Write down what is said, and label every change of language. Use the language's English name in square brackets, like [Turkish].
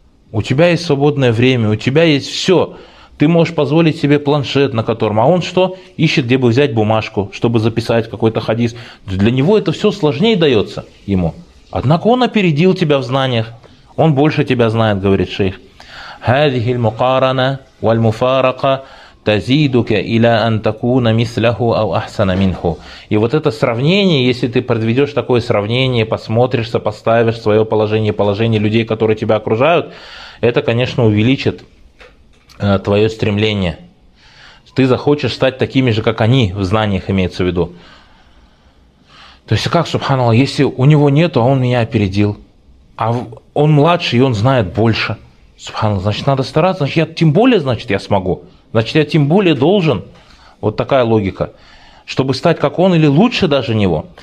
[Russian] У тебя есть свободное время, у тебя есть все. Ты можешь позволить себе планшет, на котором... А он что? Ищет, где бы взять бумажку, чтобы записать какой-то хадис. Для него это все сложнее дается ему. Однако он опередил тебя в знаниях. Он больше тебя знает, говорит шейх. [Arabic] هذه المقارنة والمفارقة تزيدك إلى أن تكون مثله أو أحسن منه. [Russian] И вот это сравнение, если ты подведешь такое сравнение, посмотришь, сопоставишь свое положение, положение людей, которые тебя окружают, это, конечно, увеличит твое стремление. Ты захочешь стать такими же, как они, в знаниях имеется в виду. То есть как, субханаллах, если у него нету, а он меня опередил, а он младше, и он знает больше, субханаллах, значит, надо стараться, значит, я тем более, значит, я смогу, значит, я тем более должен, вот такая логика, чтобы стать как он или лучше даже него.